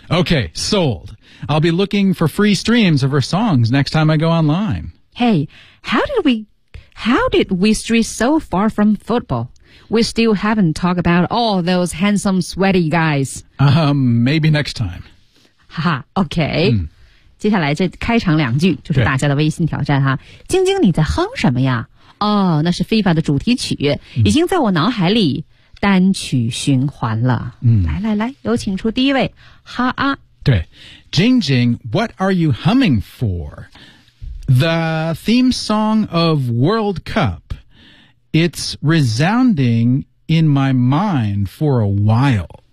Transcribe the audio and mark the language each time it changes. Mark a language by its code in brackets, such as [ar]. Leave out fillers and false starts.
[en] Okay, sold. I'll be looking for free streams of her songs next time I go online. Hey, how did we stray so far from football? We still haven't talked about all those handsome, sweaty guys. Maybe next time. Haha, okay. [zh] 接下来这开场两句就是大家的微信挑战哈。晶晶你在哼什么呀？哦，那是 FIFA 的主题曲，已经在我脑海里单曲循环了。来来来，有请出第一位哈啊。 [en] 对， Jing Jing, what are you humming for? The theme song of World Cup. It's resounding in my mind for a while.